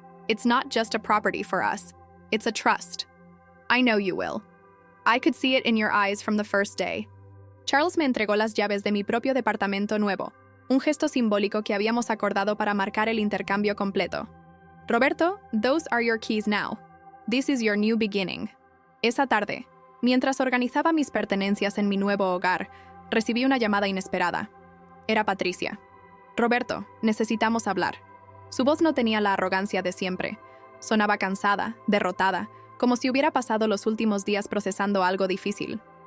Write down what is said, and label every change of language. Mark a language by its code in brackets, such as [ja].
[en] It's not just a property for us. It's a trust. I know you will. I could see it in your eyes from the first day». [es] Charles me entregó las llaves de mi propio departamento nuevo, un gesto simbólico que habíamos acordado para marcar el intercambio completo. [en] «Roberto, those are your keys now. This is your new beginning». [es] Esa tarde, mientras organizaba mis pertenencias en mi nuevo hogar, recibí una llamada inesperada. Era Patricia. «Roberto, necesitamos hablar». Su voz no tenía la arrogancia de siempre. Sonaba cansada, derrotada, como si hubiera pasado los últimos días procesando algo difícil.